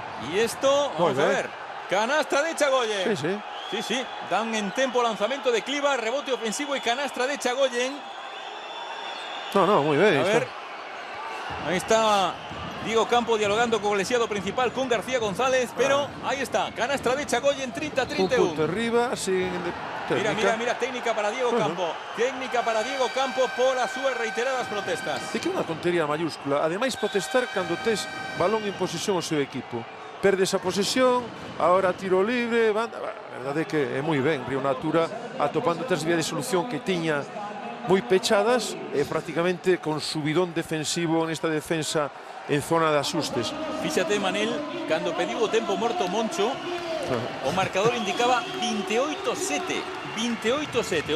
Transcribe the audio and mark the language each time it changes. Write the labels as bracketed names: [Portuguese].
[Galician] E isto, vamos a ver, canastra de Chagoyen. Sí, dan en tempo lanzamento de Clevar, rebote ofensivo y canastra de Chagoyen. [Spanish] No, muy bien. A ver, ahí está Diego Campo dialogando con el lesionado principal, con García González, pero ahí está, canastra de Chagoyen, 30-31. Un punto arriba, sin [Galician] técnica. Mira, técnica para Diego Campo. Técnica para Diego Campo por as súas reiteradas protestas. É que é unha tontería mayúscula. Ademais, protestar cando tes balón en posesión o seu equipo. Perdes a posesión, ahora tiro libre, banda. A verdade é que é moi ben Río Natura atopando tres vías de solución que tiña moi pechadas e prácticamente con subidón defensivo nesta defensa en zona de axustes. Fíxate, Manel, cando pediu o tempo morto Moncho, o marcador indicaba 28-7. 28-7.